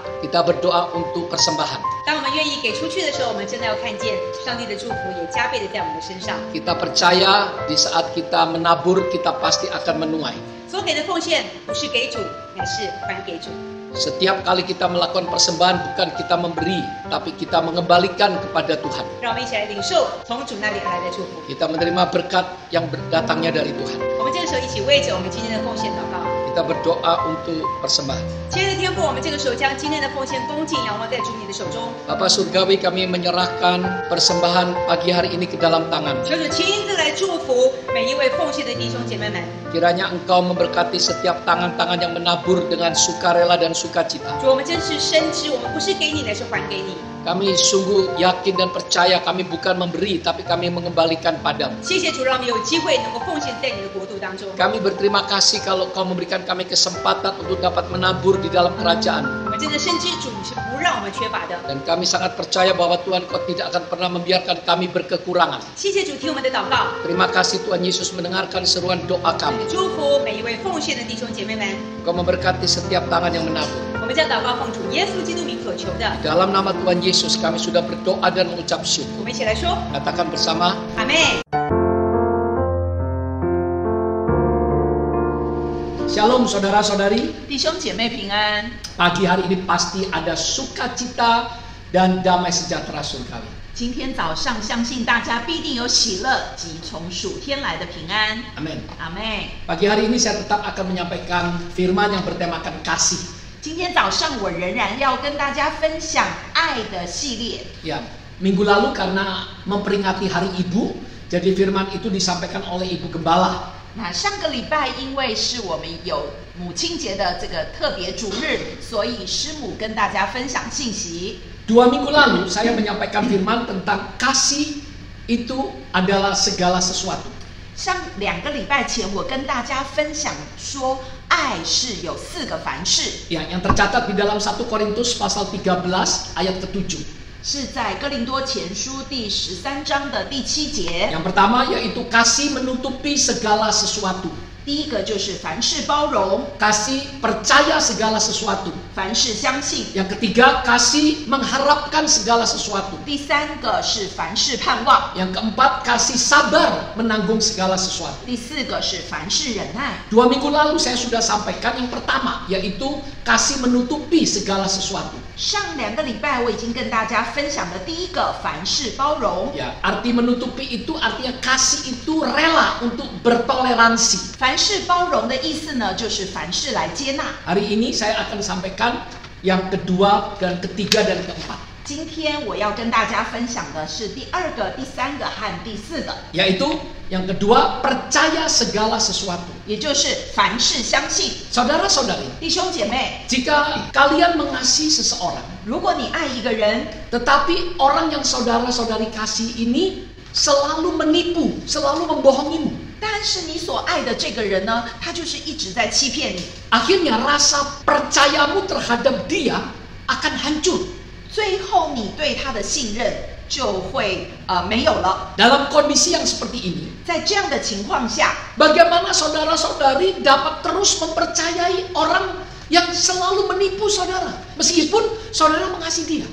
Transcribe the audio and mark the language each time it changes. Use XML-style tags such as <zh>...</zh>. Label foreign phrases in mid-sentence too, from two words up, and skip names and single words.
<id>kita berdoa untuk persembahan.</id> <zh>当我们愿意给出去的时候，我们真的要看见上帝的祝福也加倍的在我们的身上。</zh> <id>Kita percaya di saat kita menabur, kita pasti akan menuai.</id> <zh>所给的奉献不是给主，乃是还给主。</zh> <id>Setiap kali kita melakukan persembahan, bukan kita memberi, tapi kita mengembalikan kepada Tuhan.</id> <zh>让我们一起来领受从主那里而来的祝福。</zh> <id>Kita menerima berkat yang datangnya dari Tuhan.</id> <zh>我们这个时候一起为着我们今天的奉献祷告。</zh> <id>Kita berdoa untuk persembahan.</id> <zh>亲爱的天父，我们这个时候将今天的奉献恭敬仰望在主你的手中。</zh> <id>Bapa Surgawi, kami menyerahkan persembahan pagi hari ini ke dalam tangan.</id> <zh>求主亲自来祝福每一位奉献的弟兄姐妹们。</zh> <id>Kiranya Engkau memberkati setiap tangan-tangan yang menabur dengan sukarela dan sukacita.</id> <zh>主，我们真是深知，我们不是给你，乃是还给你。</zh> <id>Kami sungguh yakin dan percaya kami bukan memberi, tapi kami mengembalikan padamu.</id> <zh>谢谢主，让我们有机会能够奉献在你的国度当中。</zh> <id>Kami berterima kasih kalau Kau memberikan kami kesempatan untuk dapat menabur di dalam kerajaan.</id> <zh>我们真的深知主是不让我们缺乏的。</zh> <id>Dan kami sangat percaya bahwa Tuhan Kau tidak akan pernah membiarkan kami berkekurangan.</id> <zh>谢谢主听我们的祷告，</zh> <id>Terima kasih Tuhan Yesus mendengarkan seruan doa kami.</id> <zh>祝福每一位奉献的弟兄姐妹们。</zh> <id>Kau memberkati setiap tangan yang menabur.</id> <zh>我们将祷告奉主耶稣基督名所求的，</zh> <id>Dalam nama Tuhan Yesus kami sudah berdoa dan mengucap syukur.</id> <zh>我们一起来说</zh> <id>Katakan bersama,</id> <zh>阿门。</zh> <id>Shalom saudara-saudari.</id> <zh>弟兄姐妹平安。</zh> <id>Pagi hari ini pasti ada sukacita dan damai sejahtera surgawi.</id> <zh>今天早上，相信大家必定有喜乐及从属天来的平安。</zh> <id>Amin.</id> <zh>阿门。</zh> <id>Pagi hari ini saya tetap akan menyampaikan firman yang bertemakan kasih.</id> <zh>今天早上，我仍然要跟大家分享爱的系列。</zh> <id>Ya, minggu lalu karena memperingati Hari Ibu, jadi firman itu disampaikan oleh Ibu Gembala.</id> <zh>那上个礼拜，因为是我们有母亲节的这个特别主日，所以师母跟大家分享信息。</zh> <id>2 minggu lalu saya menyampaikan firman tentang kasih itu adalah segala sesuatu.</id> <zh>上2个礼拜前，我跟大家分享说，爱是有4个凡事，</zh> <id>Ya, yang tercatat di dalam 1 Korintus pasal 13 ayat ke-7.</id> <zh>是在哥林多前书第13章的第7节。</zh> <id>Yang pertama yaitu kasih menutupi segala sesuatu.</id> <zh>第一个就是凡事包容，</zh> <id>Kasih percaya segala sesuatu.</id> <zh>凡事相信；</zh> <id>Yang ketiga, kasih mengharapkan segala sesuatu.</id> <zh>第3个是凡事盼望；</zh> <id>Yang keempat, kasih sabar menanggung segala sesuatu.</id> <zh>第4个是凡事忍耐。</zh> <id>2 minggu lalu saya sudah sampaikan yang pertama, yaitu kasih menutupi segala sesuatu.</id> <zh>上2个礼拜我已经跟大家分享了第一个凡事包容。</zh> <id>Ya, arti menutupi itu artinya kasih itu rela untuk bertoleransi.</id> <zh>凡事包容的意思呢，就是凡事来接纳。</zh> <id>Hari ini saya akan sampaikan yang kedua dan ketiga dan keempat.</id> <zh>今天我要跟大家分享的是第2个、第3个和第4个，</zh> <id>Yaitu yang kedua, percaya segala sesuatu.</id> <zh>也就是凡事相信。</zh> <id>Saudara-saudari,</id> <zh>弟兄姐妹，</zh> <id>jika kalian mengasihi seseorang,</id> <zh>如果你爱一个人，</zh> <id>tetapi orang yang saudara-saudari kasih ini selalu menipu, selalu membohongimu,</id> <zh>但是你所爱的这个人呢，他就是一直在欺骗你，</zh> <id>akhirnya rasa percayamu terhadap dia akan hancur.</id> <zh>最后你对他的信任就会没有了。</zh> <id>Dalam kondisi yang seperti ini,</id> <zh>在这样的情况下，</zh> <id>bagaimana saudara-saudari dapat terus mempercayai orang yang selalu menipu saudara, meskipun saudara mengasihi dia?</id>